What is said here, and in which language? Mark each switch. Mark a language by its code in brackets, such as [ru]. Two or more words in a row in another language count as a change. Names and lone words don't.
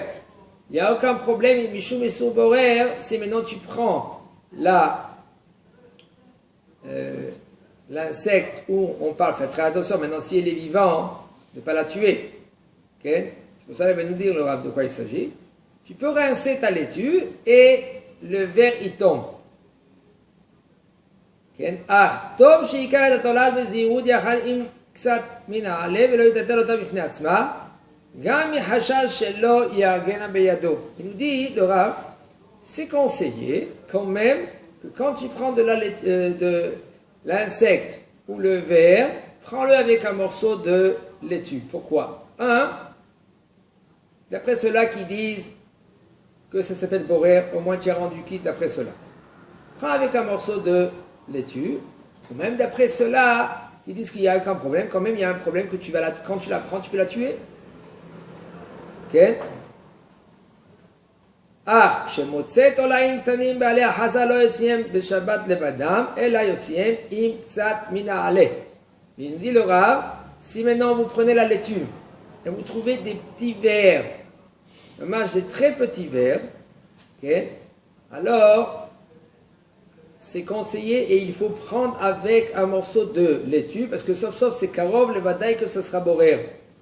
[fr] Il n'y a aucun problème, [he] משום איסור בורר, [fr] si maintenant tu prends l'insecte où on parle, faites très attention, maintenant si elle est vivante, ne pas la tuer. Okay? C'est pour ça qu'il va nous dire le Rav de quoi il s'agit. Tu peux rincer ta laitue et le verre il tombe. [he] אה, טוב שיקח את התולעת בזהירות יחד עם קצת מן העלה ולא יטול אותה בפני עצמה גם מחשש שלא יהרגנה בידו. [fr] Il nous dit, le Rav, c'est conseillé quand même que quand tu prends de l'insecte ou le verre, prends-le avec un morceau de laitue. Pourquoi? D'après ceux-là qui disent que ça s'appelle borer, au moins tu as rendu quitte d'après cela. Prends avec un morceau de laitue, ou même d'après ceux-là qui disent qu'il n'y a aucun problème, quand même il y a un problème que quand tu la prends, tu peux la tuer. Ok? [he] שמוצא תולעים קטנים בעלי החסה לא יוציאם בשבת לבדם, אלא יוציאם עם קצת מן העלה. [fr] Il nous dit le Rav, si maintenant vous prenez la laitue et vous trouvez des petits vers, des très petits vers, okay, alors c'est conseillé et il faut prendre avec un morceau de laitue, parce que sauf c'est [he] קרוב לודאי [fr] que ça sera borer.